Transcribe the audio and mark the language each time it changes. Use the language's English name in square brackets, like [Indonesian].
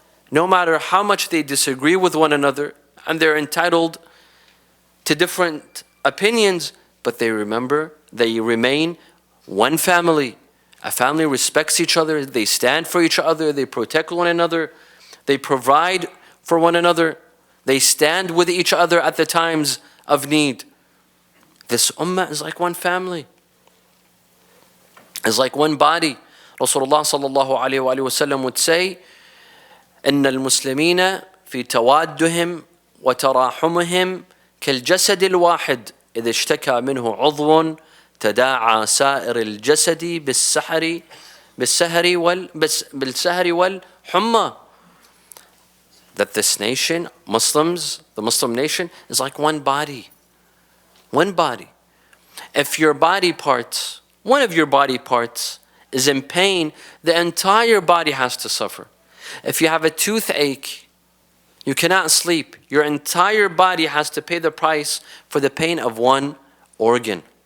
[English] No matter how much they disagree with one another, and they're entitled to different opinions, but they remain one family. A family respects each other, they stand for each other, they protect one another, they provide for one another, they stand with each other at the times of need. This ummah is like one family. It's like one body. [Arabic] Rasulullah sallallahu alayhi wa sallam [English] would say, [Arabic] إن المسلمين في توادهم وتراحمهم كالجسد الواحد إذا اشتكى منه عضو تداعى سائر الجسد بالسهر والحمى. [English] That this nation, Muslims, the Muslim nation, is like one body. One body. If your body parts, one of your body parts is in pain, the entire body has to suffer. If you have a toothache, you cannot sleep, your entire body has to pay the price for the pain of one organ.